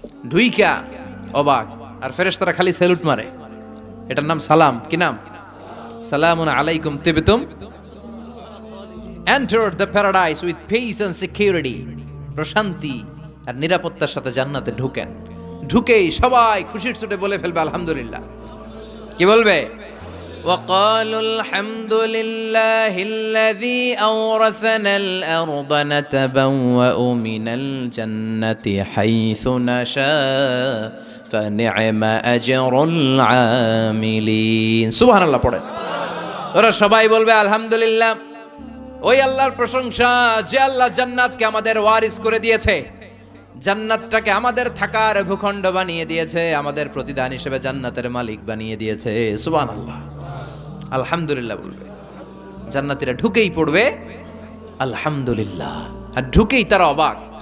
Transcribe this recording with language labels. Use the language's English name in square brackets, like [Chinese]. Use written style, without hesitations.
[Bangla] ঢুইকা অবাক, আর ফেরেশতারা খালি স্যালুট মারে। এটার নাম সালাম। কি নাম? [Arabic] সালামুন আলাইকুম তিবতুম। [English] Enter the paradise with peace and security. [Bangla] প্রশান্তি আর নিরাপত্তার সাথে জান্নাতে ঢুকেন। ঢুকেই সবাই খুশির ছুটে বলে ফেলবে আলহামদুলিল্লাহ। কি বলবে? [Arabic] وقالوا الحمد لله الذي أورثنا الأرض نتبوأ من الجنة حيث نشاء فنعم أجر العاملين سبحان الله [Bangla] পড়ে। ওরা সবাই বলবে আলহামদুলিল্লাহ, ওই আল্লাহর প্রশংসা যে আল্লাহ জান্নাতকে আমাদের ওয়ারিস করে দিয়েছে, জান্নাতটাকে আমাদের থাকার ভূখণ্ড বানিয়ে দিয়েছে, আমাদের প্রতিদান হিসেবে জান্নাতের মালিক বানিয়ে দিয়েছে। সুবহানাল্লাহ, আলহামদুলিল্লাহ বলবে। জান্নাতীরা ঢুকেই পড়বে আলহামদুলিল্লাহ, আর ঢুকেই তারা অবাক।